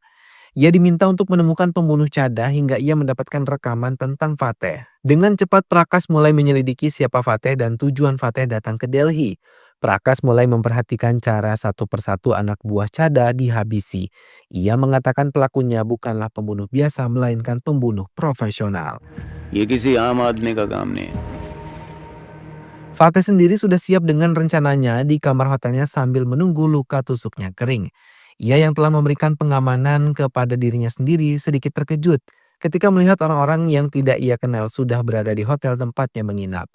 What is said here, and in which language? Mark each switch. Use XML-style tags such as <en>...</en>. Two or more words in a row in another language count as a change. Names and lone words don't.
<id>Ia diminta untuk menemukan pembunuh Chada hingga ia mendapatkan rekaman tentang Fateh. Dengan cepat Prakash mulai menyelidiki siapa Fateh dan tujuan Fateh datang ke Delhi. Prakash mulai memperhatikan cara satu persatu anak buah Chada dihabisi. Ia mengatakan pelakunya bukanlah pembunuh biasa melainkan pembunuh profesional.</id> <hi>ये किसी आम आदमी का काम नहीं है।</hi> <id>Fateh sendiri sudah siap dengan rencananya di kamar hotelnya sambil menunggu luka tusuknya kering. Ia yang telah memberikan pengamanan kepada dirinya sendiri sedikit terkejut ketika melihat orang-orang yang tidak ia kenal sudah berada di hotel tempatnya menginap.</id>